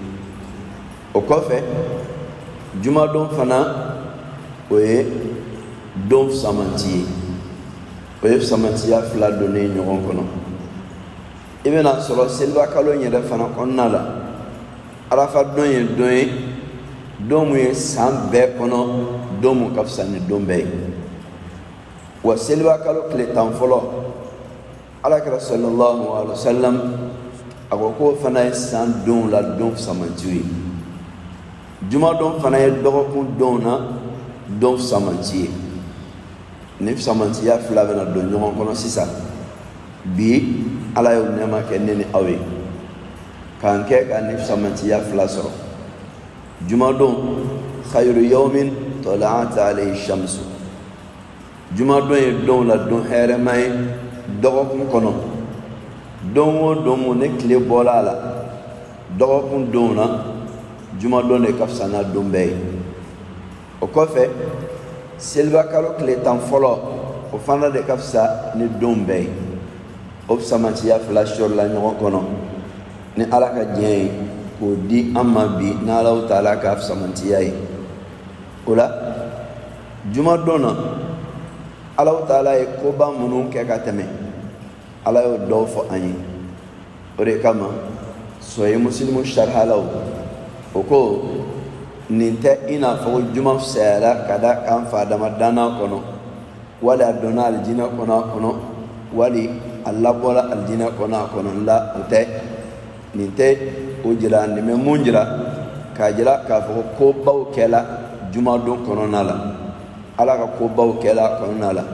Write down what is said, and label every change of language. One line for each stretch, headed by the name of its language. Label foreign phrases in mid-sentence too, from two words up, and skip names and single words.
Bambara: O kɔfɛ jumadon fana o ye don fisamanci ye, o ye fisamanciya fila donnen ɲɔgɔn kɔnɔ. I bɛna sɔrɔ seliba kalo in yɛrɛ fana kɔnɔna la arafa don ye don ye don mun ye san bɛɛ kɔnɔ don mun ka fisa ni don bɛɛ ye. Wa seliba kalo tile tan fɔlɔ alakira
Arabic: صلى الله عليه وسلم
Bambara: a ko k'o fana ye san don la don fisamanci ye. Jumadon fana ye dɔgɔkun don na don fisamanci ye. Ni fisamanciya fila bɛna don ɲɔgɔn kɔnɔ sisan, bi ala y'o nɛɛma kɛ ne ni aw ye k'an kɛ ka ni fisamanciya fila sɔrɔ.
Arabic: Jumadon خير يوم طلعت عليه الشمس,
Bambara: jumadon ye don la don hɛrɛma ye dɔgɔkun kɔnɔ. Don o don mun ne tile bɔla a la dɔgɔkun don na jumadon de ka fisa n'a don bɛɛ ye. O kɔfɛ seliba kalo tile tan fɔlɔ o fana de ka fisa ni don bɛɛ ye. O fisamanciya fila sɔrɔla ɲɔgɔn kɔnɔ ni ala ka diɲɛ ye k'o di an ma bi n'Alahu Taala ka fisamanciya ye. O la jumadon na Alahu Taala ye koba minnu kɛ ka tɛmɛ ala y'o dɔw fɔ an ye. O de kama Sahih Muslim sharhalaw o ko nin tɛ i n'a fɔ juma fisayara ka da kan fa dama danna kɔnɔ wali a donna alijinɛ kɔnɔ a kɔnɔ wali a labɔla alijinɛ kɔnɔ a kɔnɔ. La o tɛ, nin tɛ o jira, nin bɛ mun jira k'a jira k'a fɔ ko baw kɛla jumadon kɔnɔna la, ala ka ko baw kɛla kɔnɔna la.